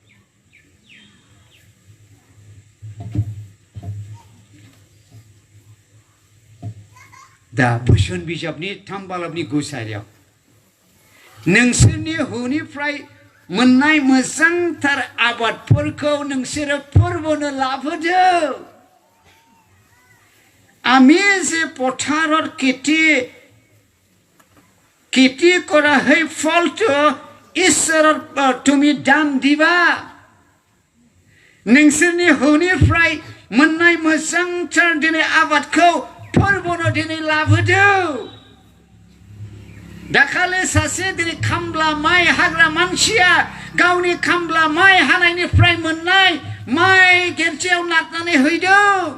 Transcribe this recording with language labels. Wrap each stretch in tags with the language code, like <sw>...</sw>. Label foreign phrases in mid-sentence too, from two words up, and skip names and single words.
<brx>दा बोसोन बिजाबनि 3 बालाबनि 9 सारियाव नोंसोरनि हुनिफ्राय मोननाय मोजांथार आबादफोरखौ नोंसोरो फोरबोनो लाबोदो</brx> <as>আমি যে পথাৰত খেতি কৰা সেই ফলটো ঈশ্বৰৰ তুমি দান দিবা</as> <brx>नोंसोरनि हुनिफ्राय मोननाय मोजांथार दिनै आबादखौ फोरबोनो दिनै लाबोदो दाखालि सासे दिनै खामला माइ हाग्रा मानसिया गावनि खामला माइ हानायनिफ्राय मोननाय माइ गिर्जायाव नारनानै हैदों</brx>